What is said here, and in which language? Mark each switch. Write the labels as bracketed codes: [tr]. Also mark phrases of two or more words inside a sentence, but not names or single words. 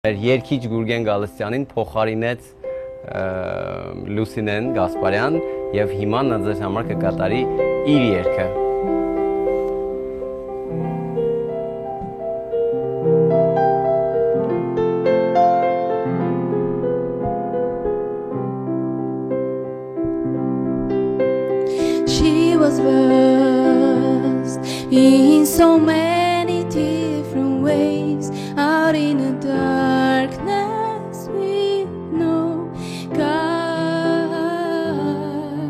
[hy] Երկիչ Գուրգեն Գալստյանին փոխարինեց Լուսինեն Գասպարյան եւ հիմա նա ձեզ համար կկատարի իր երգը։ [en] She was lost in so many different ways, out in the darkness with no guide.